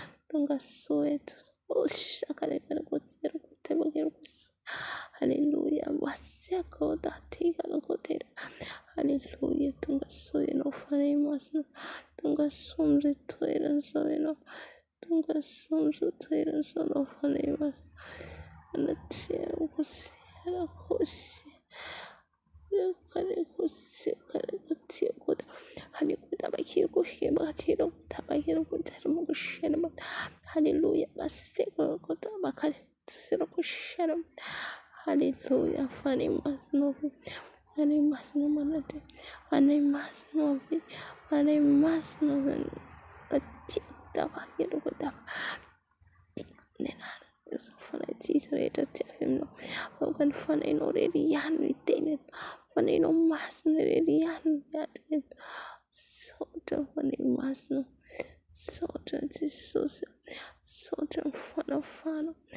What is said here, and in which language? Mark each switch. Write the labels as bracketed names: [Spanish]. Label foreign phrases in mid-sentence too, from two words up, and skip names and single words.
[Malagasy] Tonga soa eto. Oh, shaka, reka, reka, reka, reka, reka, reka. Haleluya. Wasiaka, oh, dati, reka, reka, reka. Haleluya. Tonga soa ianao, fanahy masina. Tonga soa amin'izay toerana izao ianao. Tonga soa amin'izay toerana izao ianao, fanahy masina. Anatreha kosy, ara kosy. Kare kose, kare kote kote. Hani kuta bakir koshke bakir kuta bakir kuta bakir kuta. Hallelujah. Basi kuta bakir sira kushara. Hallelujah. Fani mas novi. Fani mas no manate. Fani mas novi. Fani mas novi. Ati kuta bakir kuta. Ny anaran'i Jesosy, fanahy tsy misy rehetra tsy avy aminao. Aoka ny fanahinao irery ihany no hiteny eto. Fanahinao masina irery ihany no miady eto. Saotra ny fanahy masina. Saotra Jesosy. Saotra ny fanafahanao.